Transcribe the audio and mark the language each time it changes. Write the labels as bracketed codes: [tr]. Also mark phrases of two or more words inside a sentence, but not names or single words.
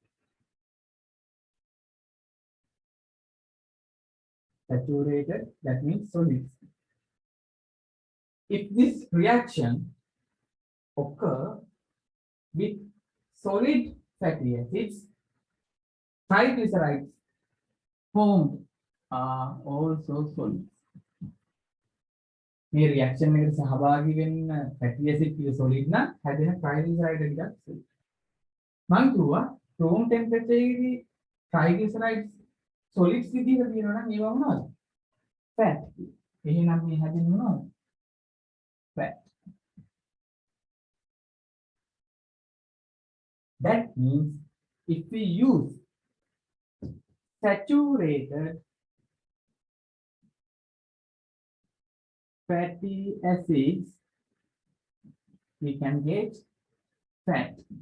[en] Saturated, that means solids. If this reaction occur with solid fatty acids, triglycerides formed are also solids. [si] මේ reaction එකට සහභාගී වෙන්න [en] fatty acid [si] කිය solid නම් හැදෙන triglyceride ටිකක් solid. මම කිව්වා [en] room temperature [si] එකේදී [en] triglycerides solids [si] විදිහට තියෙනවා නම් ඒවා මොනවද? Fat. එහෙනම් මේ හැදෙන්නේ මොනවද? Fat. [en] That means if we use saturated fatty acids, we can get fat.